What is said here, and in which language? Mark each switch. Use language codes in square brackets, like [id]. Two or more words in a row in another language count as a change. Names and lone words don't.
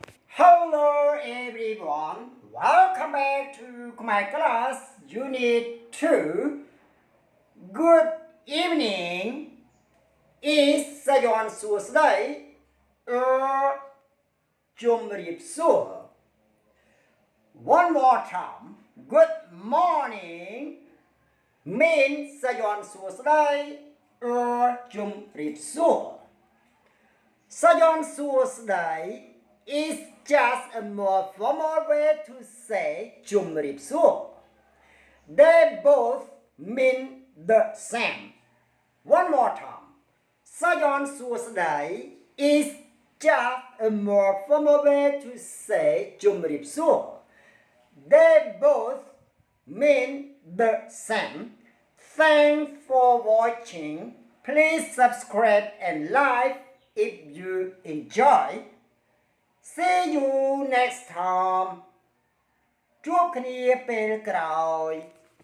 [en] Hello everyone, welcome back to my class unit 2. Good evening. Is [km] សយ័នសួស្តីជម្រាបសួរ [en] One more time. Good morning means [km] សយ័នសួស្តីជម្រាបសួរ [en] សយ័នសួស្តី is just a more formal way to say ជម្រាបសួរ They both mean the same. One more time. សយ័នសួស្តី is just a more formal way to say ជម្រាបសួរ They both mean the same. Thanks for watching. Please subscribe and like if you enjoy. See you next time. [km] ជួបគ្នាពេលក្រោយ